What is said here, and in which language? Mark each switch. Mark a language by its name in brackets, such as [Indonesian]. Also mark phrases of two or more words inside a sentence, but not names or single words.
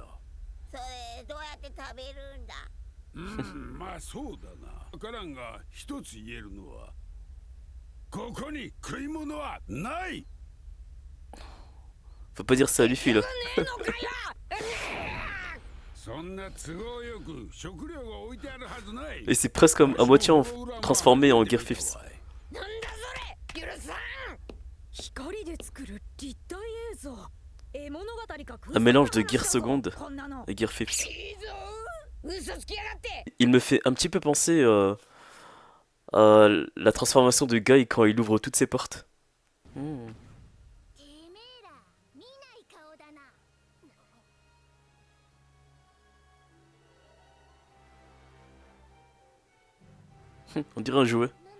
[Japanese] それどうやって食べるんだ。まあそうだな。わからんが一つ言えるのは、ここに食い物はない。 [French] Faut pas dire ça à Luffy là. [Japanese] そんな都合よく食料が置いてあるはずない。 [French] Et c'est presque comme à moitié transformé en Gear Fifth. [Japanese] なんだそれ、許さん。光で作る立体映像。 [French] Un mélange de Gear Seconde et Gear Fifth. Il me fait un petit peu penser à la transformation de Guy quand il ouvre toutes ses portes. On dirait un jouet.